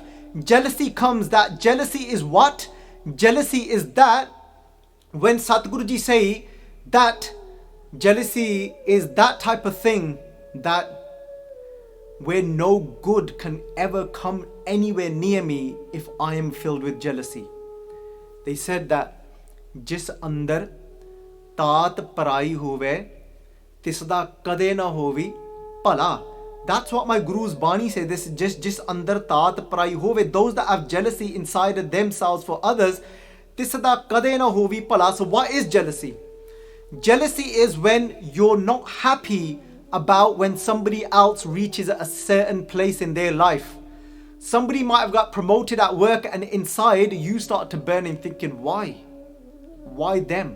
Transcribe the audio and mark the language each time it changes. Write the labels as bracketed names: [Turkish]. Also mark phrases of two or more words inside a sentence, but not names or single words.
[English] Jealousy comes, that jealousy is what? Jealousy is that when Satguruji say that jealousy is that type of thing that where no good can ever come anywhere near me if I am filled with jealousy. They said that [Punjabi] ਜਿਸੁ ਅੰਦਰਿ ਤਾਤਿ ਪਰਾਈ ਹੋਵੈ ਤਿਸ ਦਾ ਕਦੇ ਨ ਹੋਵੀ ਭਲਾ. [English] That's what my Guru's Bani say. This is just [Punjabi] ਜਿਸੁ ਅੰਦਰਿ ਤਾਤਿ ਪਰਾਈ ਹੋਵੈ. [English] Those that have jealousy inside of themselves for others, [Punjabi] ਤਿਸ ਦਾ ਕਦੇ ਨ ਹੋਵੀ ਭਲਾ. [English] So what is jealousy? Jealousy is when you're not happy about when somebody else reaches a certain place in their life. Somebody might have got promoted at work and inside you start to burn and thinking, why? Why them?